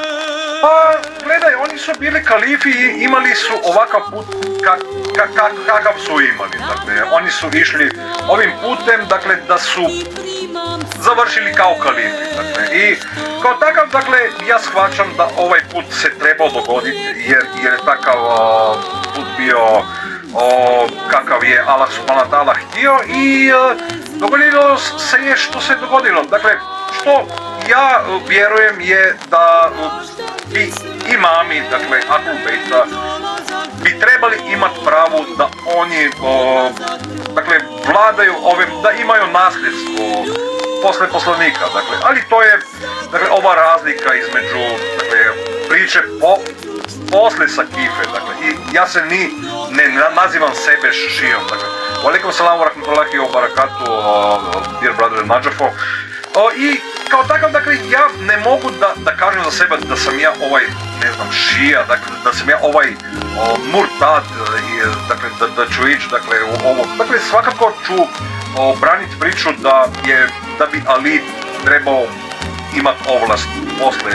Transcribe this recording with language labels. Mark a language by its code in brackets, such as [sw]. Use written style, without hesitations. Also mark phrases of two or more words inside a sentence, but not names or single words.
[bs] Pa, gledaj, oni su bili kalifi i imali su ovakav put kakav su imali, dakle, oni su išli ovim putem, dakle, da su završili kao kalifi, dakle, i kao takav, dakle, ja shvaćam da ovaj put se trebao dogoditi, jer je takav put bio kakav je [ar] الله سبحانه وتعالى [bs] htio i dogodilo se je što se dogodilo, dakle, što ja vjerujem je da bi imami, dakle, Ahlul Bejta, bi trebali imati pravo da oni, dakle, vladaju ovim, da imaju nasljedstvo posle poslanika, dakle, ali to je, dakle, ova razlika između, dakle, priče posle Sakife, dakle, i ja se ne nazivam sebe šijom, dakle, [ar] عليكم السلام ورحمة الله وبركاته, [en] dear brother [bs] Najafo, i kao takav, dakle, ja ne mogu da kažem za sebe da sam ja ovaj, ne znam, šija, dakle, da sam ja ovaj murtad, dakle, da ću ići, dakle, u ovo, dakle, svakako ću braniti priču da bi Ali trebao imati ovlast posle